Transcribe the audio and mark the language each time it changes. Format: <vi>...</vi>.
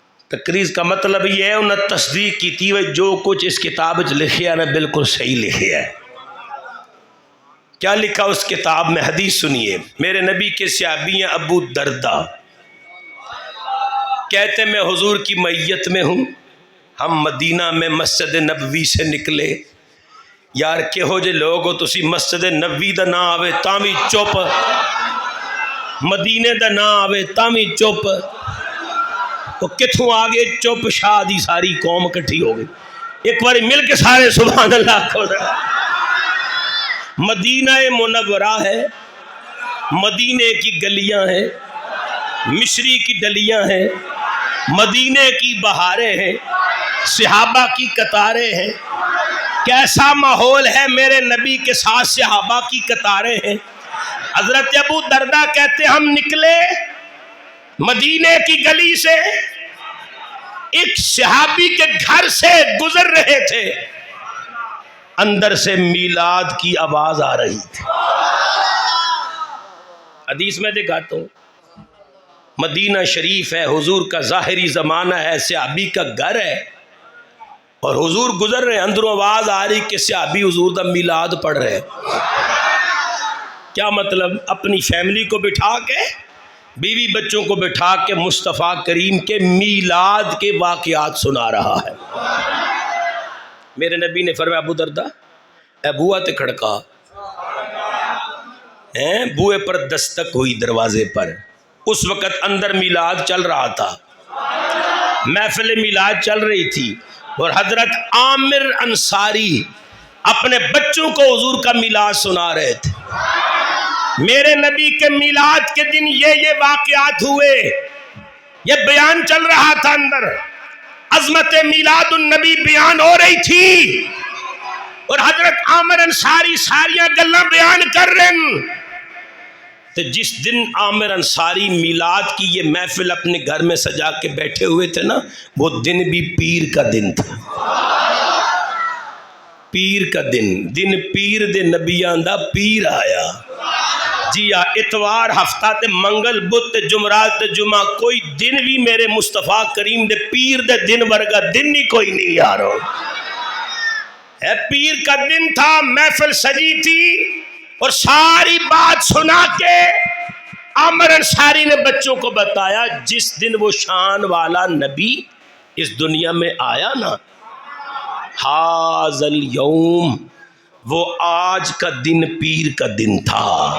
<ur>تقریز کا مطلب یہ ہے انہیں تصدیق کی تھی جو کچھ اس کتاب میں لکھے ہے نا بالکل صحیح لکھے ہے. کیا لکھا اس کتاب میں؟ حدیث سنیے. میرے نبی کے صحابی ہیں ابو دردہ، کہتے میں حضور کی معیت میں ہوں، ہم مدینہ میں مسجد نبوی سے نکلے.</ur> <pa>یار کہو جے لوگو تسی مسجد نبوی دا نہ آوے تاں بھی چپ، مدینے دا نہ آوے تاں بھی چپ. وہ کتھوں آگے چپ؟ شاہ دی ساری قوم کٹھی ہو گئی.</pa> <ur>ایک بار مل کے سارے سبحان اللہ کو. مدینہ منورہ ہے، مدینے کی گلیاں ہیں، مشری کی ڈلیاں ہیں، مدینے کی بہاریں ہیں، صحابہ کی قطاریں ہیں. کیسا ماحول ہے میرے نبی کے ساتھ، صحابہ کی قطاریں ہیں. حضرت ابو دردہ کہتے ہم نکلے مدینے کی گلی سے، ایک صحابی کے گھر سے گزر رہے تھے، اندر سے میلاد کی آواز آ رہی تھی. حدیث میں دکھاتا ہوں، مدینہ شریف ہے، حضور کا ظاہری زمانہ ہے، صحابی کا گھر ہے، اور حضور گزر رہے ہیں،</ur> <pa>اندروں آواز آ رہی کہ صحابی حضور دا میلاد پڑھ رہے.</pa> <ur>کیا مطلب؟ اپنی فیملی کو بٹھا کے، بیوی بچوں کو بٹھا کے مصطفیٰ کریم کے میلاد کے واقعات سنا رہا ہے.</ur> <pa>میرے نبی نے فرمایا ابو دردہ اے بوا تے کھڑکا.</pa> <ur>بوئے پر دستک ہوئی دروازے پر. اس وقت اندر میلاد چل رہا تھا، محفل میلاد چل رہی تھی، اور حضرت عامر انصاری اپنے بچوں کو حضور کا میلاد سنا رہے تھے. میرے نبی کے میلاد کے دن یہ واقعات ہوئے، یہ بیان چل رہا تھا، اندر عظمت میلاد النبی بیان ہو رہی تھی، اور حضرت عامر انصاری</ur> <pa>ساریاں گلاں</pa> <ur>بیان کر رہے ہیں. تو جس دن عامر انصاری میلاد کی یہ محفل اپنے گھر میں سجا کے بیٹھے ہوئے تھے نا، وہ دن بھی پیر کا دن تھا.</ur> <pa>پیر کا دن پیر دے نبیاں دا پیر آیا. جی اتوار ہفتہ تے منگل بدھ تے جمعرات تے جمعہ، کوئی دن بھی میرے مصطفیٰ کریم دے پیر دے دن ورگا دن ہی کوئی نہیں یارو.</pa> <ur>پیر کا دن تھا، محفل سجی تھی، اور ساری بات سنا کے عامر انصاری نے بچوں کو بتایا جس دن وہ شان والا نبی اس دنیا میں آیا نا،</ur> <ar>ہاذل یوم،</ar> <ur>وہ آج کا دن پیر کا دن تھا.</ur>